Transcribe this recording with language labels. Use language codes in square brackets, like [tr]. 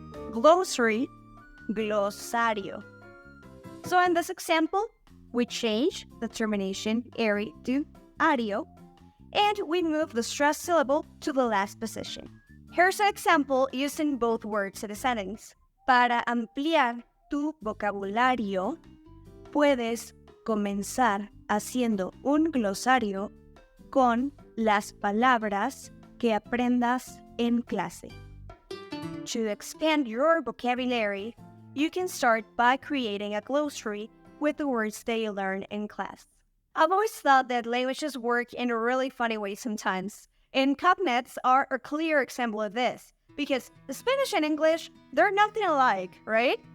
[en] Glossary, glosario. So in this example, we change the termination "ary" to "ario, and we move the stressed syllable to the last position. Here's an example using both words in a sentence. [es] Para ampliar tu vocabulario, puedes comenzar haciendo un glosario con las palabras que aprendas en clase. [en] To expand your vocabulary, you can start by creating a glossary with the words that you learn in class. I've always thought that languages work in a really funny way sometimes, and cognates are a clear example of this, because Spanish and English, they're nothing alike, right?